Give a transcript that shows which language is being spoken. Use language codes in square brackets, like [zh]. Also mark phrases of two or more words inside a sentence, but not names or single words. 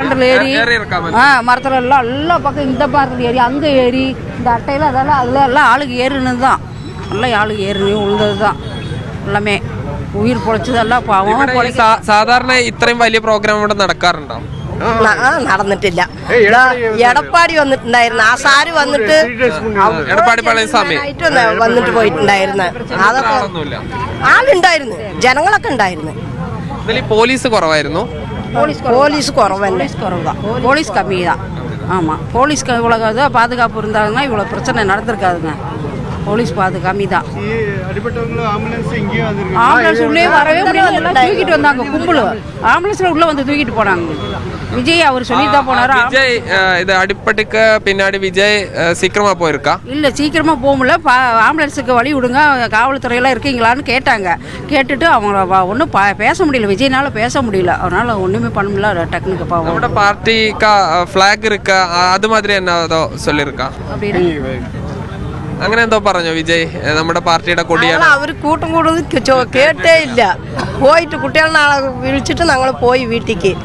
[ta] ஏறி மரத்துல எல்லாம் எல்லா பக்கம் இந்த மரத்துல ஏறி அங்கே ஏறி இந்த அட்டையில் அதெல்லாம் அதில் எல்லாம் ஆளுக்கு ஏறுனது தான். எல்லாம் ஆளுக்கு ஏறுனு உழுந்தது தான் எல்லாமே. [ml] ഉയർ പൊളിച്ചതല്ല സാധാരണ ഇത്രയും വലിയ പ്രോഗ്രാം ഇവിടെ നടക്കാറുണ്ടോ? നടന്നിട്ടില്ല. എടപ്പാടി വന്നിട്ടുണ്ടായിരുന്നു, ആസാര് വന്നിട്ട് എടപ്പാടി പളനിസ്വാമി വന്നിട്ട് പോയിട്ടുണ്ടായിരുന്നു. അതൊക്കെ ആളുണ്ടായിരുന്നു, ജനങ്ങളൊക്കെ ഉണ്ടായിരുന്നു. പോലീസ് കുറവായിരുന്നു. പോലീസ് കുറവല്ല, [ta] போலீஸ் கம்மி தான். ஆமாம், போலீஸ்க்கு இவ்வளோ பாதுகாப்பு இருந்தாங்கன்னா இவ்வளோ பிரச்சனை நடந்திருக்காதுங்க. போலீஸ் கம்மி தான். ஆம்புலன்ஸ் உள்ளே வரவே முடியாது, எல்லாம் தூக்கிட்டு வந்தாங்க கும்பல். ஆம்புலன்ஸ்ல உள்ள வந்து தூக்கிட்டு போனாங்க. விஜய் அவர் சொல்லி தான் போனாரு. விஜய் இது அடிப்பட்டுக்கு பின்னாடி விஜய் சீக்கிரமா போயிருக்கா? இல்ல சீக்கிரமா போக முடியல. ஆம்புலன்ஸுக்கு வழி விடுங்க, காவல்துறையெல்லாம் இருக்கீங்களான்னு கேட்டாங்க. கேட்டுட்டு அவங்க ஒன்றும் பேச முடியல, விஜய்னால பேச முடியல. அதனால ஒண்ணுமே பண்ண முடியல. டெக்னிக்கு பாவம். நம்ம பார்ட்டிக்கா ஃபிளாக் இருக்கா, அது மாதிரி என்ன ஏதோ சொல்லியிருக்கா? [ml] അങ്ങനെ എന്തോ പറഞ്ഞോ വിജയ്? നമ്മുടെ പാർട്ടിയുടെ കൊടിയാണ്. അവർ കൂട്ടം കൂടുന്നത് കേട്ടേ ഇല്ല. പോയിട്ട് കുട്ടികളെ നാളെ വിളിച്ചിട്ട് ഞങ്ങൾ പോയി വീട്ടിലേക്ക്.